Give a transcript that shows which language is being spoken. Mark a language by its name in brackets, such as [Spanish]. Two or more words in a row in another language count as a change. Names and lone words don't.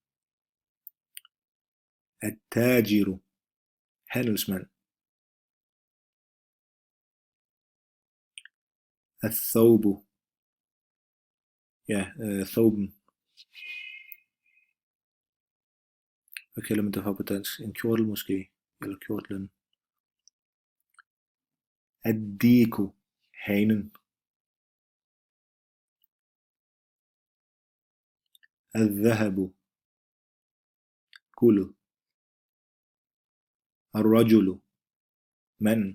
[Danish] At-tajiru, handelsmand. Al-thawbu, ja, thawben. Hvad kalder man det for på dansk? En kjortel måske, eller kjortlen. Ad-diku, hanen. Al-dhahabu, guldet. Al-rajulu, manden.